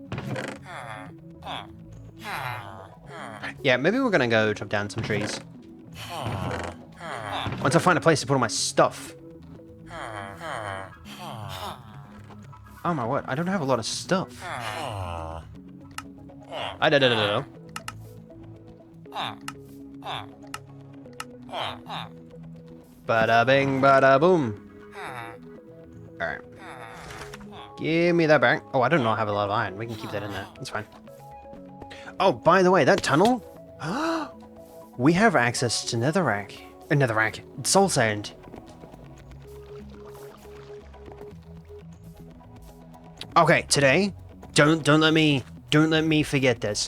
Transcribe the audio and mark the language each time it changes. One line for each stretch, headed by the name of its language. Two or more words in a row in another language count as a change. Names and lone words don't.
English: Yeah, maybe we're gonna go chop down some trees. Once I find a place to put all my stuff. Oh my word, I don't have a lot of stuff. I don't know. Bada bing, bada boom. Alright. Give me that back. Oh, I do not have a lot of iron. We can keep that in there. That's fine. Oh, by the way, that tunnel? We have access to netherrack. Netherrack. Soul sand. Okay, today, don't let me forget this.